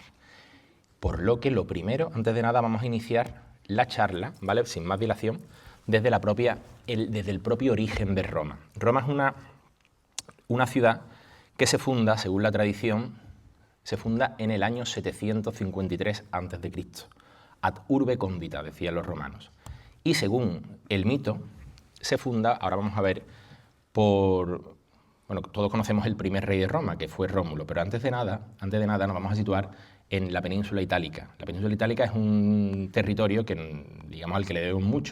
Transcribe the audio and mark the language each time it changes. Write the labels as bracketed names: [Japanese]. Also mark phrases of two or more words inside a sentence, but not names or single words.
[Spanish] Por lo que lo primero, antes de nada, vamos a iniciar la charla, ¿vale?, sin más dilación, desde el propio origen de Roma. Roma es una ciudad que se funda, según la tradición, se funda en el año 753 a.C. [Latin] Ad urbe condita, [Spanish] decían los romanos. Y según el mito, se funda, ahora vamos a ver, bueno, todos conocemos el primer rey de Roma, que fue Rómulo, pero antes de nada nos vamos a situar en la península itálica. La península itálica es un territorio que, digamos, al que le debemos mucho.